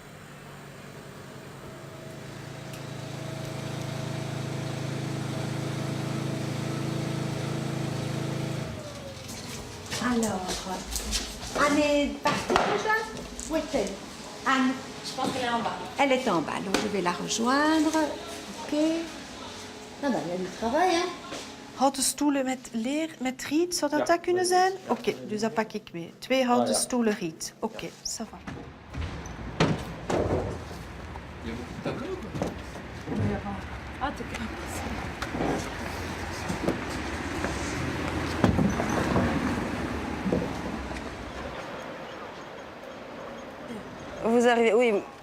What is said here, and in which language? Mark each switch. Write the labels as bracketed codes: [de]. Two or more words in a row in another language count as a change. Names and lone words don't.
[fr] Alors, Anne est partie déjà? Où est-elle? Anne? Je pense qu'elle est en bas. Elle est en bas, donc je vais la rejoindre. Ok. [nl] Nou, dan heb je travail, hè? Houten stoelen met riet, zou dat kunnen zijn? Oké, dus dat pak ik mee. 2 houten stoelen riet. Oké, [fr] ça va. Il y a beaucoup de tableaux, quoi. Ah, t'es grave. Vous arrivez, oui.